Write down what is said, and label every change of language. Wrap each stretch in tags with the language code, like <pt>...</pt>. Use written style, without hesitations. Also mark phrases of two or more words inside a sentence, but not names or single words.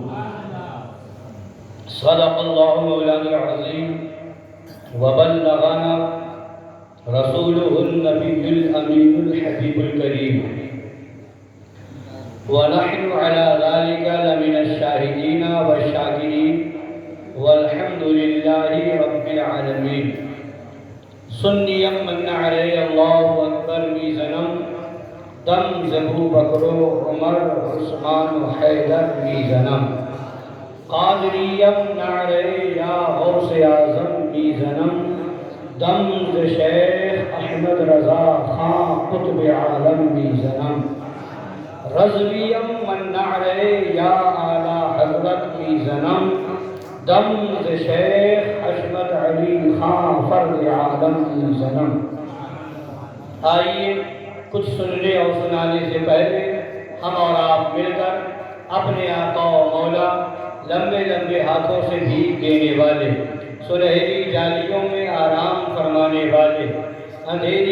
<ar>صدق اللہ مولانا العظیم وبلغنا رسوله النبی الامین الحبیب الکریم ونحن على ذلك لمن الشاہدین والشاکرین والحمد للہ رب العالمین۔</ar> <fa>سنی من علی اللہ اکبر میزنم دم زبو بکر عمر عثمان حیدر میزنم قادریم نعرے یا غوث اعظم میزنم دم ز شیخ احمد رضا خان قطب عالم میزنم رضویم من نعرے یا اعلی حضرت میزنم دم ز شیخ حشمت علی خان فرد عالم میزنم۔</fa> <ur>آئیے کچھ سننے اور سنانے سے پہلے ہم اور آپ مل کر اپنے آقا و مولا لمبے لمبے ہاتھوں سے بھیک دینے والے، سنہری جالیوں میں آرام فرمانے والے، اندھیری</ur>